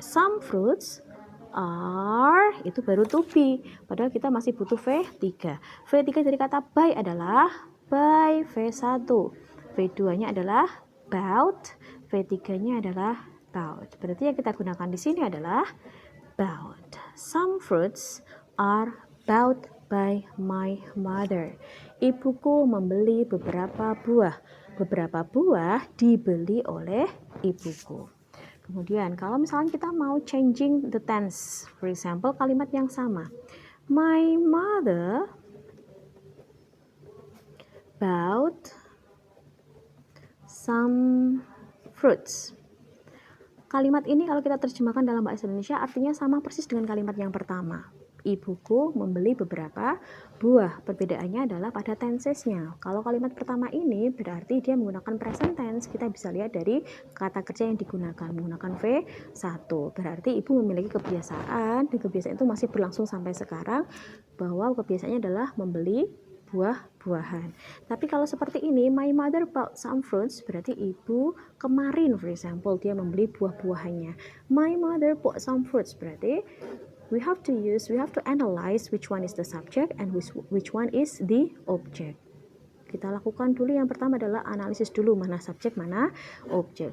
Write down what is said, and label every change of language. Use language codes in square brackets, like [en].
[en] Some fruits are, [id] itu baru [en] to be. [id] Padahal kita masih butuh V3. V3 dari kata by adalah by V1. V2-nya adalah bought, V3-nya adalah bought. Berarti yang kita gunakan di sini adalah bought. [en] Some fruits are bought by my mother. [id] Ibuku membeli beberapa buah. Beberapa buah dibeli oleh ibuku. Kemudian kalau misalnya kita mau [en] changing the tense, for example [id] kalimat yang sama. [en] My mother bought some fruits. [id] Kalimat ini kalau kita terjemahkan dalam bahasa Indonesia artinya sama persis dengan kalimat yang pertama. Ibuku membeli beberapa buah. Perbedaannya adalah pada tensesnya. Kalau kalimat pertama ini berarti dia menggunakan present tense. Kita bisa lihat dari kata kerja yang digunakan. Menggunakan V1. Berarti ibu memiliki kebiasaan. Dan kebiasaan itu masih berlangsung sampai sekarang. Bahwa kebiasaannya adalah membeli buah-buahan. Tapi kalau seperti ini, [en] my mother bought some fruits, [id] berarti ibu kemarin, [en] for example, [id] dia membeli buah-buahannya. [en] My mother bought some fruits, berarti we have to analyze which one is the subject and which one is the object. [id] Kita lakukan dulu yang pertama adalah analisis dulu mana subjek, mana objek.